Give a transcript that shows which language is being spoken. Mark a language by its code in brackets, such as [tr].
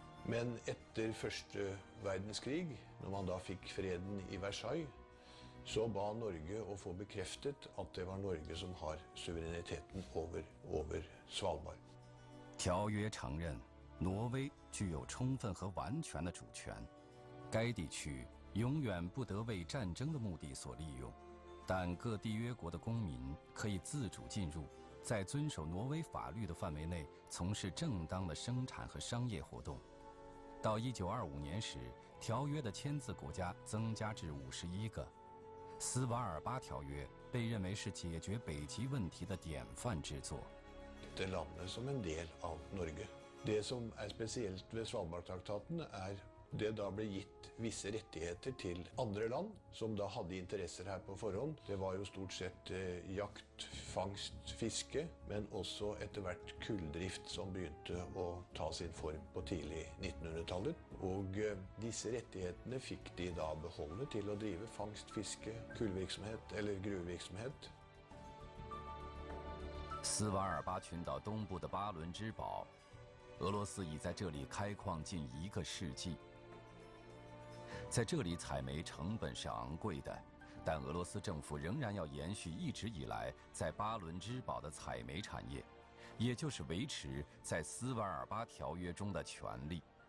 [no] Men etter første verdenskrig, når man da fikk freden i Versailles, så ba Norge å få bekreftet at det var Norge som har suvereniteten over Svalbard. [zh] 条约承认，挪威具有充分和完全的主权，该地区永远不得为战争的目的所利用，但各缔约国的公民可以自主进入，在遵守挪威法律的范围内从事正当的生产和商业活动。到1925年时，条约的签字国家增加至51个。斯瓦尔巴条約被認為是解決北極問題的典範之作。 [no] Det landet som en del av Norge. Det som spesielt ved Svalbardtraktaten det da ble gitt visse rettigheter til andre land som da hadde interesser her på forhånd. Det var jo stort sett jakt, fangst, fiske, men også etter hvert kulldrift som begynte å ta sin form på tidlig 1900-tallet. Og disse rettighetene fikk de da beholde til å drive fangst, fiske, kullvirksomhet eller gruvevirksomhet. [zh] 斯瓦尔巴群岛东部的巴伦支堡，俄罗斯已在这里开矿近1个世纪。在这里采煤成本是昂贵的，但俄罗斯政府仍然要延续一直以来在巴伦支堡的采煤产业，也就是维持在斯瓦尔巴条约中的权利。